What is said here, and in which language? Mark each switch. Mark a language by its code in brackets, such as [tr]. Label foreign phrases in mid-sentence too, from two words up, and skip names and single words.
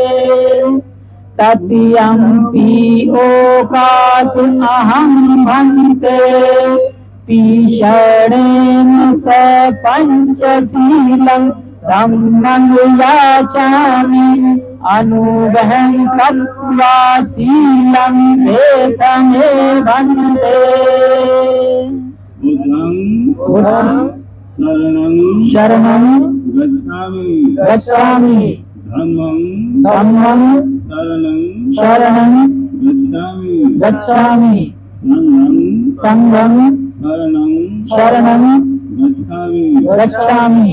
[pi] तृतीयंपि ओकास अहं भन्ते तीशरणेन स पंचशीलं धम्मं याचामि अनुग्रहं कृत्वा शीलं देथ मे भन्ते। बुद्धं शरणं गच्छामि, धम्मं शरणं गच्छामि, संघं शरणं गच्छामि।